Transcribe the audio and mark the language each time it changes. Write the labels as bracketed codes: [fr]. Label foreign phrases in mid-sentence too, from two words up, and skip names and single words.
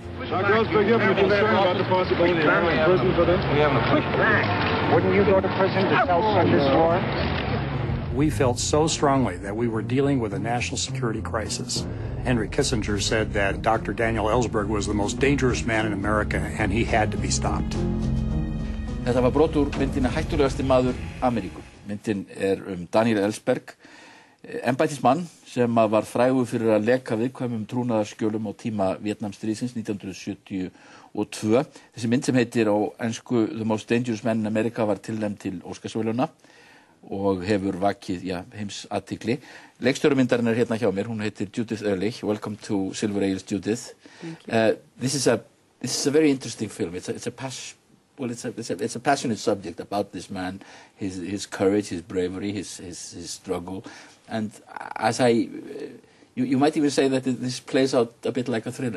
[en] Now, girls, forgive me concern about the possibility of going to prison for this. We have a quick back. Wouldn't you go to prison to tell such a story? We felt so strongly that we were dealing with a national security crisis. Henry Kissinger said that Dr. Daniel Ellsberg was the most dangerous man in America and he had to be stopped. [is] Þetta var brot úr myndina Hættulegasti maður Ameríku. Myndin Daniel Ellsberg, embættismann sem var frægur fyrir að leka viðkvæmum trúnaðarskjölum á tíma Víetnamstríðsins 1972. Þessi mynd sem heitir á ensku The Most Dangerous Man in America var tilnefnd til Óskarsverðlauna og hefur vakið heimsathygli. Leikstjórumyndarinn hérna hjá mér, hún heitir Judith Ehrlich. [en] Welcome to Silver Ales, Judith. This is a very interesting film. It's a passionate subject about this man, his courage, his bravery, his struggle, and as you might even say that this plays out a bit like a thriller.